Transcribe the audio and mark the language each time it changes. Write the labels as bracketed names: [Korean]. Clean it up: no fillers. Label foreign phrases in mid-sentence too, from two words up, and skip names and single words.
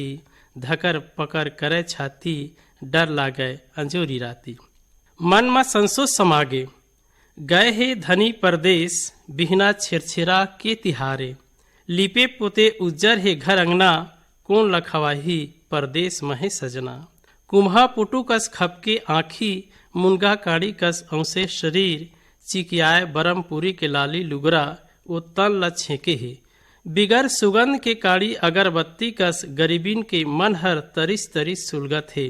[Chhattisgarhi] धकर पकर करे छाती, डर लागे अंजोरी राती। मन में संसोच समागे, गए हे धनी परदेश, बिहना छेरछेरा के तिहारे। लिपे पोते उज्जर है घर अंगना, कौन लखवाही परदेश महे सजना। कुम्हा पुटू कस खपके आँखी, मुनगा काड़ी कस औसे शरीर। चिकियाए बरमपुरी के लाली लुगरा, वो तन ल छेके है। बिगर सुगंध के काड़ी अगरबत्ती कस गरीबिन के मन हर तरिस तरिस सुलगत है।